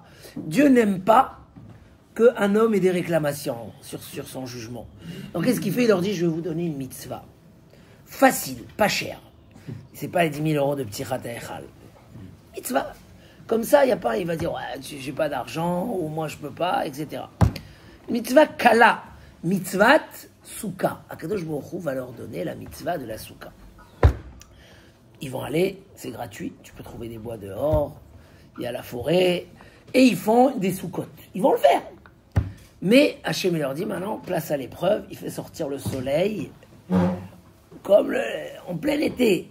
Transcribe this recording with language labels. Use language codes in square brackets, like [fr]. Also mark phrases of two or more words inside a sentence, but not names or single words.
[fr] Dieu n'aime pas qu'un homme ait des réclamations sur son jugement. Donc qu'est-ce qu'il fait? Il leur dit, je vais vous donner une mitzvah. Facile, pas cher. C'est pas les 10 000 euros de petit khatayachal. Mitzvah. Comme ça, il va dire, ouais, j'ai pas d'argent, ou moi je peux pas, etc. [he] מצווה קלה. מצוות סוכה. [fr] Akadosh Baruch Hu va leur donner la mitzvah de la souka. Ils vont aller, c'est gratuit, tu peux trouver des bois dehors, il y a la forêt, et ils font des soukottes. Ils vont le faire. Mais Hachem leur dit maintenant, place à l'épreuve, il fait sortir le soleil, comme en plein été.